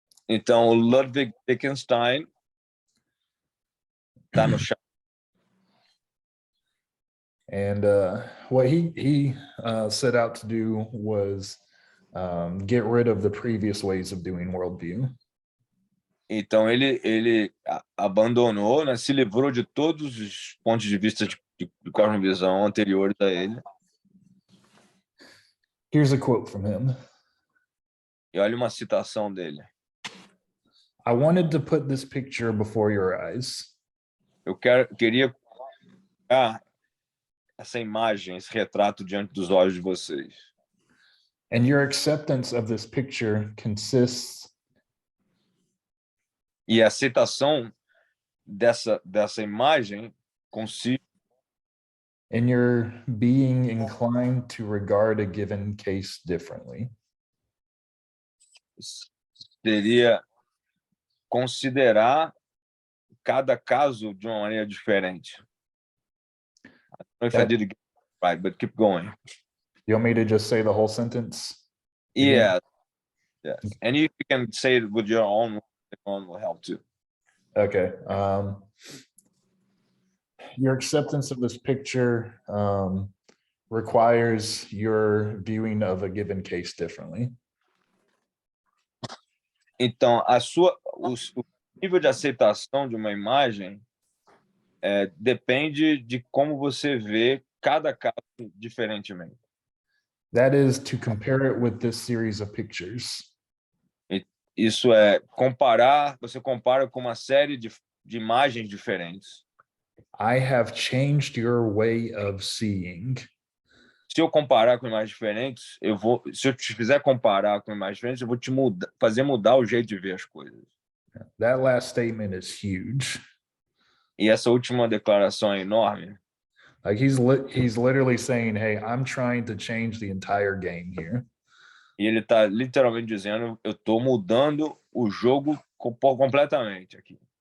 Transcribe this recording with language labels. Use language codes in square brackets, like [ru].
[pt] Então, Ludwig Wittgenstein tá no chat. [en] And what he set out to do was get rid of the previous ways of doing worldview. [pt] Então, ele abandonou, né, se livrou de todos os pontos de vista de cosmovisão anteriores a ele. [en] Here's a quote from him. [pt] E olha uma citação dele. [en] I wanted to put this picture before your eyes. [pt] Eu queria colocar essa imagem, esse retrato diante dos olhos de vocês. [en] And your acceptance of this picture consists. [pt] E a aceitação dessa imagem consiste [en] in your being inclined to regard a given case differently. [pt] Seria considerar cada caso de uma maneira diferente. [en] I don't know if I did it right, but keep going. You want me to just say the whole sentence? Yeah. Yes. And you can say it with your own will help too. Okay. Your acceptance of this picture requires your viewing of a given case differently. [pt] Então, o nível de aceitação de uma imagem depende de como você vê cada caso diferentemente. [en] That is to compare it with this series of pictures. [pt] Isso é comparar, você compara com uma série de imagens diferentes. [en] I have changed your way of seeing. [pt] Se eu comparar com imagens diferentes, se eu te fizer comparar com imagens diferentes, eu vou te fazer mudar o jeito de ver as coisas. [en] That last statement is huge. [pt] E essa última declaração é enorme. [en] Like he's literally saying, "Hey, I'm trying to change the entire game here." [pt] E ele está literalmente dizendo, eu estou mudando o jogo completamente aqui.